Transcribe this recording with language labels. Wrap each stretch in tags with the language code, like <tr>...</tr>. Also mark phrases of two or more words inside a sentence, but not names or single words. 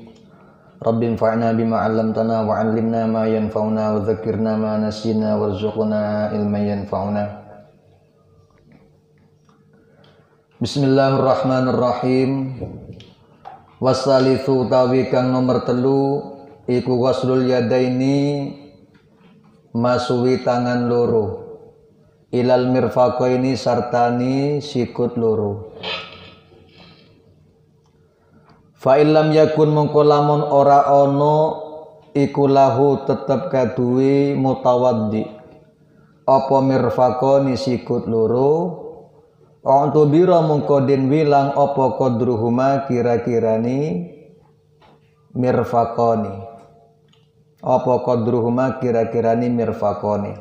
<ar>ربِّ انفعنا بما علمتنا وعلمنا ما ينفعنا وذكرنا ما نسينا وارزقنا علما ينفعنا. Bismillahirrahmanirrahim.</ar> <jv>Wasalitsu utawi kang nomor 3 iku</jv> <ar>غسل اليدين</ar> <jv>masuwi tangan loro</jv> <ar>إلى المرفقين</ar> <jv>sartani sikut loro.</jv> <ar>فإن لم يكن</ar> <jv>mongko lamun ora ana iku lahu tetep kaduwe mutawaddi apa mirfaqani sikut loro antubira mongko den wilang apa qadruhuma kira-kirani mirfaqani apa qadruhuma kira-kirani mirfaqani.</jv>